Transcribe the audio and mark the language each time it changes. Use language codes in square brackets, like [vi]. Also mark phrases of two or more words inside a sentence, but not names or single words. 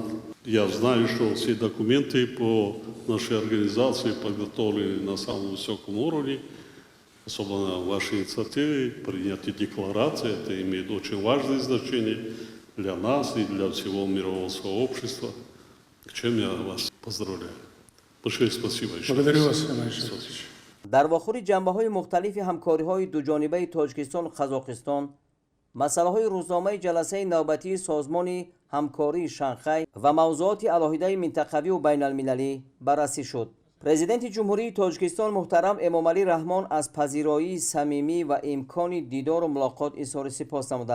[ru] Я знаю, что все документы по нашей организации подготовлены на самом высоком уровне, особенно ваши инициативы, принятие декларации. Это имеет очень важное значение для нас и для всего мирового сообщества, к чем я вас поздравляю. Большое спасибо еще раз. Благодарю вас, Эмомали Шарипович. [tg] در واخور جنبه‌های مختلف همکاری‌های دوجانبه تاجیکستان و قزاقستان مسائل روزنامه جلسه نوبتی سازمان همکاری شانگهای و موضوعات علاهیده منطقوی و بین المللی بررسی شد. پرزیدنت جمهوری تاجیکستان محترم امامعلی رحمان از پذیرایی صمیمی و امکان دیدار و ملاقات اظهار سپاس نمودند.